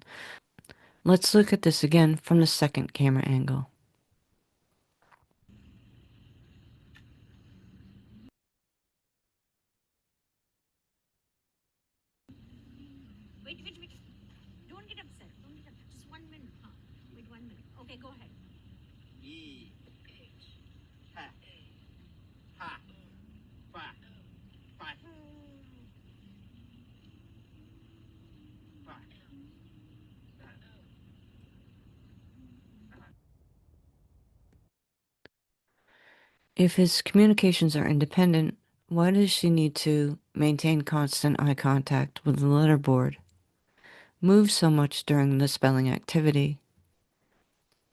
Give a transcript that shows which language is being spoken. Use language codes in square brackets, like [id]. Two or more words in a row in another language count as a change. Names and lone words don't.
[en] Let's look at this again from the second camera angle. Wait. Don't get upset. Just 1 minute. Huh? Wait 1 minute. Okay, go ahead. E H ha ha fa fa fa. If his communications are independent, why does she need to maintain constant eye contact with the letterboard? Move so much during the spelling activity?